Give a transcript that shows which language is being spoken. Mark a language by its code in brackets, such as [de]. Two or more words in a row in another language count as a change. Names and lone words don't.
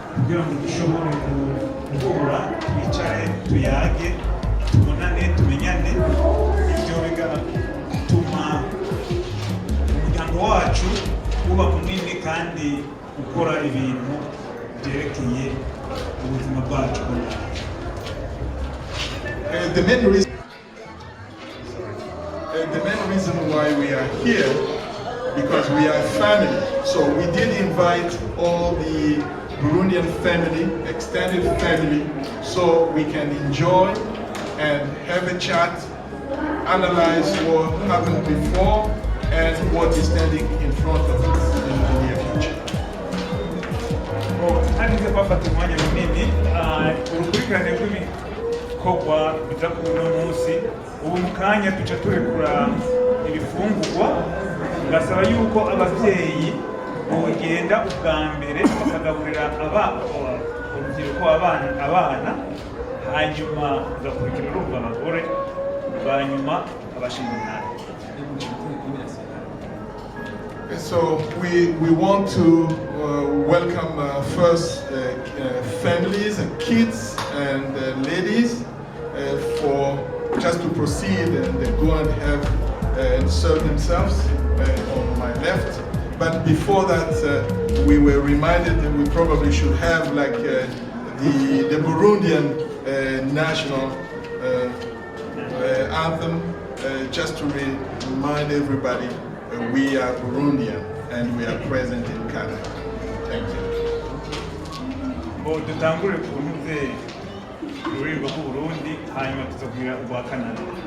[rw] kugira ngo dushobore guhura twicare tuyage tubonane tumenyane ibyo bigatuma umuryango wacu uba munini kandi ukora ibintu byerekeye ubuzima bwacu. [en] The main reason why we are here because we are family. So we did invite all the Burundian family, extended family, so we can enjoy and have a chat, analyze what happened before and what is standing in front of us in the near future. [rn] Harize bafata umwanya munini urukurikirane rw'ibikorwa biza ku uno munsi. Ubu mu kanya duca turekura ibifungurwa, gasaba yuko abavyeyi bogenda ubwa mbere bakagaburira urubyiruko abana, hanyuma gakurikira urumva abagore, banyuma abashinzwe. [en] So we want to welcome first families and kids and ladies for just to proceed and go and have and serve themselves on my left. But before that, we were reminded that we probably should have like the Burundian national anthem, just to remind everybody we are Burundian and we are present in Canada. Thank you. [rn] Dutangure kunuze ururirimbo rw'Uburundi hanyuma tuzobwira urwa Canada.